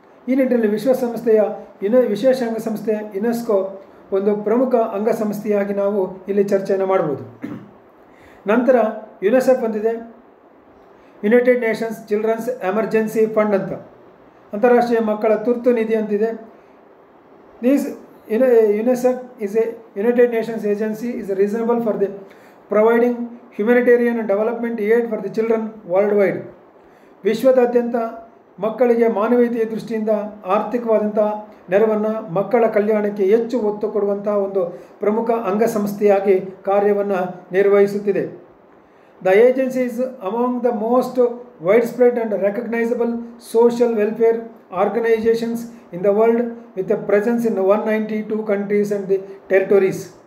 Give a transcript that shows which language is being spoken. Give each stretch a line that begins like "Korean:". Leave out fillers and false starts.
Kannada: ಈ ನಿಟ್ಟಿನಲ್ಲಿ ವಿಶ್ವಸಂಸ್ಥೆಯ ವಿಶೇಷ ಅಂಗಸಂಸ್ಥೆ ಯುನೆಸ್ಕೋ ಒಂದು ಪ್ರಮುಖ ಅಂಗಸಂಸ್ಥೆಯಾಗಿ ನಾವು ಇಲ್ಲಿ ಚರ್ಚೆಯನ್ನು ಮಾಡ್ಬೋದು. ನಂತರ ಯುನಿಸೆಫ್ ಬಂದಿದೆ, United Nations children's emergency fund ಅಂತ, ಅಂತಾರಾಷ್ಟ್ರೀಯ ಮಕ್ಕಳ ತುರ್ತು ನಿಧಿ ಅಂತಿದೆ.
English: UNICEF is a United Nations agency is reasonable for the providing humanitarian and development aid for the children worldwide.
Kannada: ವಿಶ್ವದಾದ್ಯಂತ ಮಕ್ಕಳಿಗೆ ಮಾನವೀಯತೆಯ ದೃಷ್ಟಿಯಿಂದ ಆರ್ಥಿಕವಾದಂಥ ನೆರವನ್ನು, ಮಕ್ಕಳ ಕಲ್ಯಾಣಕ್ಕೆ ಹೆಚ್ಚು ಒತ್ತು ಕೊಡುವಂತಹ ಒಂದು ಪ್ರಮುಖ ಅಂಗಸಂಸ್ಥೆಯಾಗಿ ಕಾರ್ಯವನ್ನು ನಿರ್ವಹಿಸುತ್ತಿದೆ.
English: The agency is among the most widespread and recognizable social welfare organizations in the world with a presence in 192 countries and the territories.